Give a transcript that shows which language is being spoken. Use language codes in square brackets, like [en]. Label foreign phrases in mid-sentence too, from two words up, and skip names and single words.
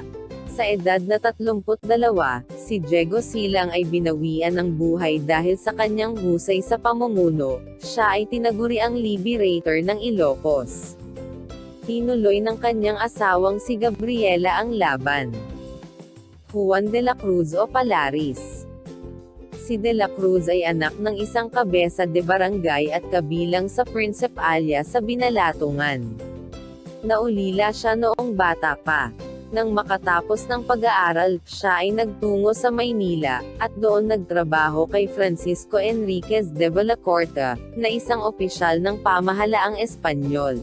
[tl] Sa edad na 32, si Diego Silang ay binawian ng buhay dahil sa kanyang husay sa pamumuno. Siya ay tinaguriang liberator ng Ilocos. Tinuloy ng kanyang asawang si Gabriela ang laban. Juan de la Cruz o Palaris. Si de la Cruz ay anak ng isang kabesa de barangay at kabilang sa Principalya sa Binalatungan. Naulila siya noong bata pa. Nang makatapos ng pag-aaral, siya ay nagtungo sa Maynila, at doon nagtrabaho kay Francisco Enriquez de Villacorta, na isang opisyal ng pamahalaang Espanyol.